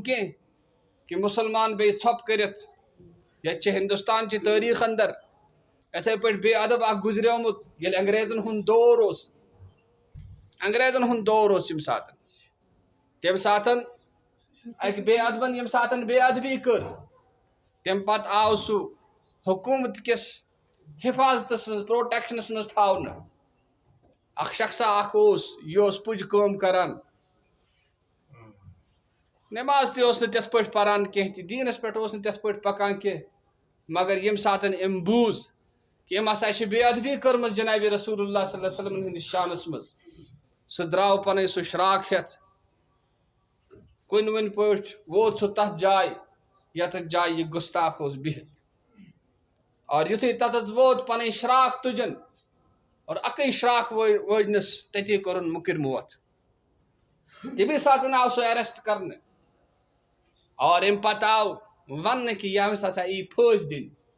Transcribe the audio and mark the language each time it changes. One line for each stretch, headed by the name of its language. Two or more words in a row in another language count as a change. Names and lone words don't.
Kashmiri: کینٛہہ کہ مسلمان بیٚیہِ ژھۄپہٕ کٔرِتھ ییٚتہِ چھِ ہندوستان چہِ تٲریٖخ اندر یِتھَے پٲٹھۍ بے ادب اکھ گُزریومُت ییٚلہِ انگریزن ہُنٛد دور اوس انگریزن ہُنٛد دور اوس ییٚمہِ ساتہٕ تمہِ ساتہٕ اکہِ بے ادبن ییٚمہِ ساتہٕ بے ادبی کٔر تمہِ پتہٕ آو سُہ حکوٗمت کِس حفاظتس منٛز پروٹیکشنس منٛز تھاونہٕ اکھ شخصا اکھ اوس یہِ اوس پُجہِ کٲم کران نماز تہِ اوس نہٕ تِتھ پٲٹھۍ پران کینٛہہ تہِ دیٖنس پٮ۪ٹھ اوس نہٕ تِتھ پٲٹھۍ پکان کینٛہہ مگر ییٚمہِ ساتہٕ أمۍ بوٗز کہ أمۍ ہسا چھِ بے ادبی کٔرمٕژ جناب رسول اللہ
Arabic: صلی اللہ علیہ وسلم
Kashmiri: ہندس شانس منٛز سہ درٛاو پنٕنۍ سُہ شراک ہٮ۪تھ کُنہِ وُنہِ پٲٹھۍ ووت سُہ تتھ جایہِ یتھ جایہِ یہِ گُستاخ اوس بِہِتھ اور یُتھُے تتتھ ووت پنٕنۍ شراک تُجن اور اکٕے شراک وٲجنس تٔتی کوٚرُن مُکٕر موت تمی ساتہٕ آو سُہ ایرسٹ کرنہٕ اور امہِ پتہٕ آو وننہٕ کہِ ییٚمِس ہسا یی پھٲسۍ دِنہٕ